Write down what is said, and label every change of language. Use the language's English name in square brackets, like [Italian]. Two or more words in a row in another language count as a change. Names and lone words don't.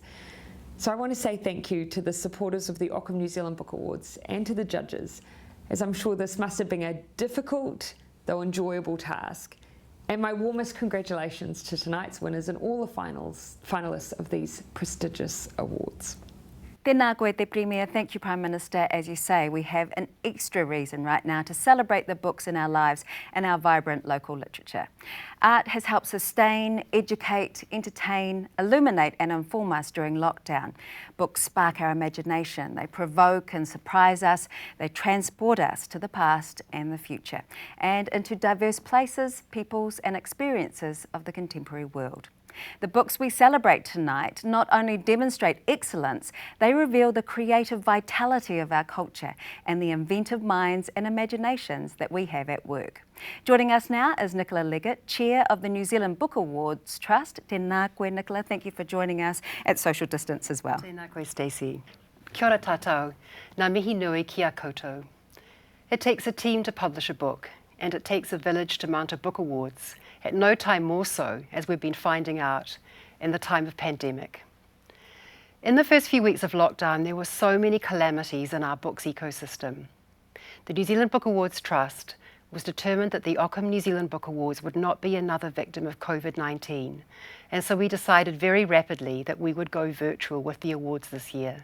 [English] So I want to say thank you to the supporters of the Ockham New Zealand Book Awards and to the judges, as I'm sure this must have been a difficult though enjoyable task. And my warmest congratulations to tonight's winners and all the finalists of these prestigious awards. [Māori] Tēnā koe te Premier. [English] Thank you, Prime Minister. As you say, we have an extra reason right now to celebrate the books in our lives and our vibrant local literature. Art has helped sustain, educate, entertain, illuminate and inform us during lockdown. Books spark our imagination, they provoke and surprise us, they transport us to the past and the future, and into diverse places, peoples and experiences of the contemporary world. The books we celebrate tonight not only demonstrate excellence, they reveal the creative vitality of our culture and the inventive minds and imaginations that we have at work. Joining us now is Nicola Leggett, Chair of the New Zealand Book Awards Trust. [Māori] Tēnā koe, Nicola. [English] Thank you for joining us at social distance as well. [Māori] Tēnā koe, Stacey. Kia ora tātou. Ngā mihi nui ki a koutou. [English] It takes a team to publish a book, and it takes a village to mount a book awards. At no time more so, as we've been finding out in the time of pandemic. In the first few weeks of lockdown, there were so many calamities in our books ecosystem. The New Zealand Book Awards Trust was determined that the Ockham New Zealand Book Awards would not be another victim of COVID-19, and so we decided very rapidly that we would go virtual with the awards this year.